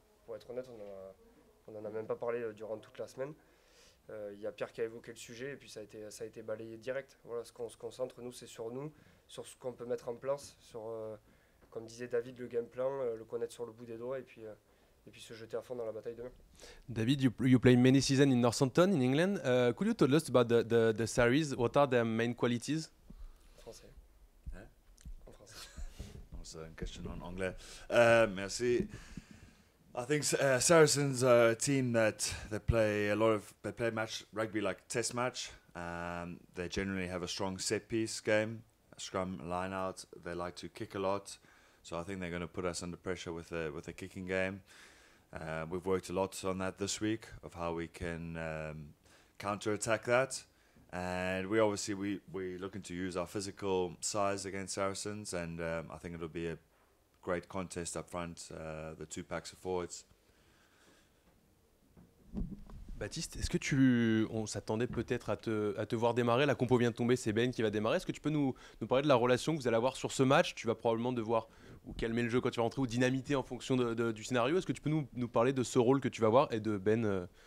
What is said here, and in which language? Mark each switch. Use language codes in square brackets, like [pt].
[fr] Pour être honnête, on en a même pas parlé durant toute la semaine. Il y a Pierre qui a évoqué le sujet et puis ça a été balayé direct. Voilà, ce qu'on se concentre, nous, c'est sur nous, sur ce qu'on peut mettre en place, sur, comme disait David, le game plan, le connaître sur le bout des doigts et puis se jeter à fond dans la bataille demain. [en] David, you played many seasons in Northampton, in England. Could you tell us about the series? What are their main qualities? [fr] Français. Hein? En français. Non, c'est une question en anglais. Merci. [en] I think Saracens are a team that they play match rugby like test match. They generally have a strong set piece game, a scrum line out. They like to kick a lot, so I think they're going to put us under pressure with a kicking game. We've worked a lot on that this week of how we can counter attack that, and we're looking to use our physical size against Saracens, and I think it'll be a great contest up front, the two packs of forwards. [fr] Baptiste, est-ce que on s'attendait peut-être à te voir démarrer? La compo vient de tomber, c'est Ben qui va démarrer. Est-ce que tu peux nous parler de la relation que vous allez avoir sur ce match? Tu vas probablement devoir ou calmer le jeu quand tu vas rentrer ou dynamiter en fonction du scénario. Est-ce que tu peux nous parler de ce rôle que tu vas avoir et de Ben